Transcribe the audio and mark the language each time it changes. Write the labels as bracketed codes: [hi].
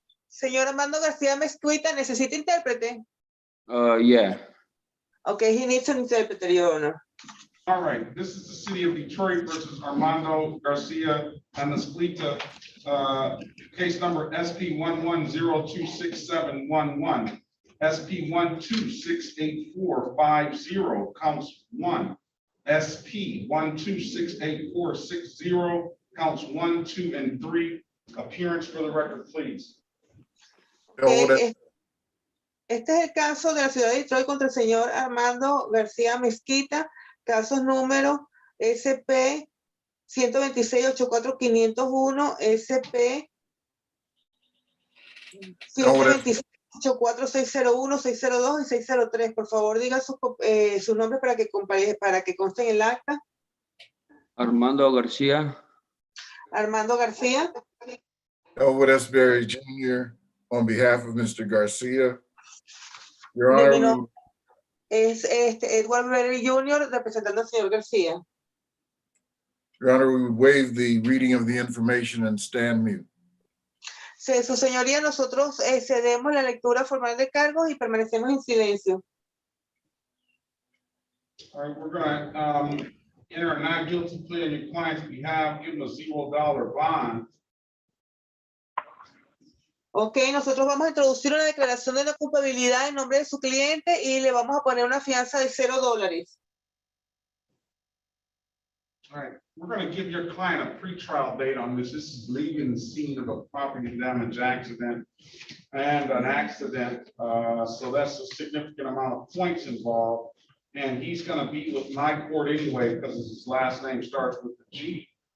[es] Señor Armando García Mezquita, ¿necesita intérprete? [en] Yeah. Okay, he needs an interpreter, Your Honor. All right, this is the city of Detroit versus Armando Garcia and Esplita, case number SP 11026711, SP 1268450, counts 1, SP 1268460, counts 1, 2, and 3. Appearance for the record, please. [es] Okay, este es el caso de la ciudad de Detroit contra el señor Armando García Mezquita, casos número SP 126-84501, SP 126-84601, 602 y 603. Por favor, diga sus nombres para que consten en el acta. Armando García. Armando García. [en] Elwood Esberry Jr. on behalf of Mr. Garcia. Your Honor, [es] Es Edward Berry Jr. representando al señor García. [en] Your Honor, we would waive the reading of the information and stand mute. [es] Sí, su señoría, nosotros cedemos la lectura formal de cargos y permanecemos en silencio. [en] All right, we're gonna enter a not guilty plea on your client's behalf, give them a $0 bond. [es] Ok, nosotros vamos a introducir una declaración de no culpabilidad en nombre de su cliente y le vamos a poner una fianza de $0. [en] All right, we're going to give your client a pretrial date on this. This is leaving the scene of a property damage accident and an accident. So that's a significant amount of points involved. And he's going to be with my court anyway because his last name starts with the G.